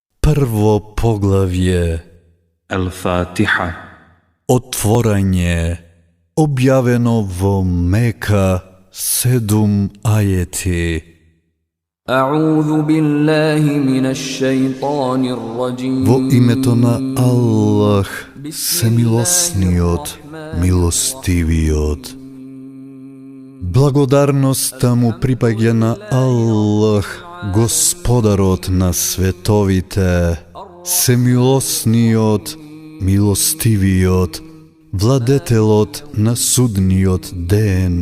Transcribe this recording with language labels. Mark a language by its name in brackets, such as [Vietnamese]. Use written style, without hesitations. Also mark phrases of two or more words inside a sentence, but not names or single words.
[Macedonian] Прво поглавје. Al-Fatiha. Отворање. Објавено в Мека 7 ајети. [Arabic] أعوذ بالله من الشيطان الرجيم [Macedonian] Во името на Аллах, семилосниот, милостивиот. Благодарноста му припаѓа на Аллах, Господарот на световите, семилосниот, милостивиот, владетелот на судниот ден.